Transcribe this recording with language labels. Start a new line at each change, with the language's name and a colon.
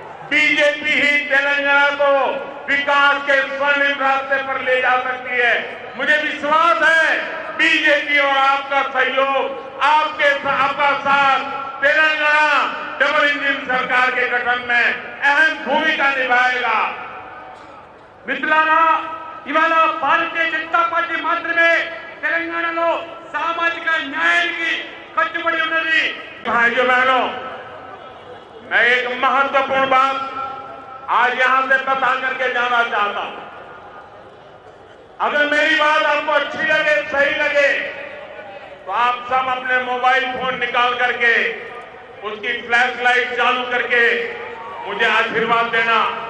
Hindi: BJP ही तेलंगाना को विकास के स्वर्णिम रास्ते पर ले जा सकती है। मुझे विश्वास है बीजेपी और आपका सहयोग, आपका साथ तेलंगाना डबल इंजन सरकार के गठन में अहम भूमिका निभाएगा।
Telugu: మిత్రులారా, ఇవాళ భారతీయ జనతా పార్టీ మాత్రమే తెలంగాణలో సామాజిక న్యాయానికి కట్టుబడి ఉన్నది।
Hindi: भाइयों बहनों, मैं एक महत्वपूर्ण बात आज यहां से बता करके जाना चाहता हूं। अगर मेरी बात आपको अच्छी लगे, सही लगे, तो आप सब अपने मोबाइल फोन निकाल करके उसकी फ्लैश लाइट चालू करके मुझे आशीर्वाद देना।